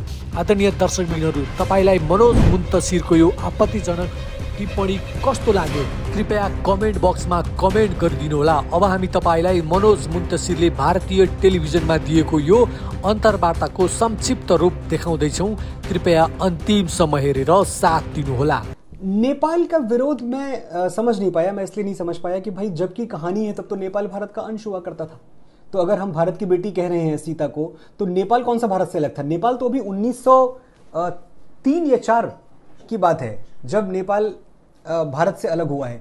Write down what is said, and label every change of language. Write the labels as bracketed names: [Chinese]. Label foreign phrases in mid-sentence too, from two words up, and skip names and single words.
[Nepali] आदरणीय दर्शकबिनहरू, तपाईलाई मनोज मुन्तसिरको यो आपत्तिजनक टिप्पणी कस्तो लाग्यो कृपया कमेन्ट बक्समा कमेन्ट गरिदिनु होला। अब हामी तपाईलाई मनोज मुन्तसिरले भारतीय टेलिभिजनमा दिएको यो अन्तर्वार्ताको संक्षिप्त रूप देखाउँदैछौँ। कृपया अन्तिमसम्म हेरेर साथ दिनुहोला। [Hindi] नेपाल का विरोध मैं समझ नहीं पाया। मैं इसलिए नहीं समझ पाया कि भाई जब की कहानी है तब तो नेपाल भारत का अंश हुआ करता था। तो अगर हम भारत की बेटी कह रहे हैं सीता को, तो नेपाल कौन सा भारत से अलग था? नेपाल तो अभी 1903 या 4 की बात है जब नेपाल भारत से अलग हुआ है।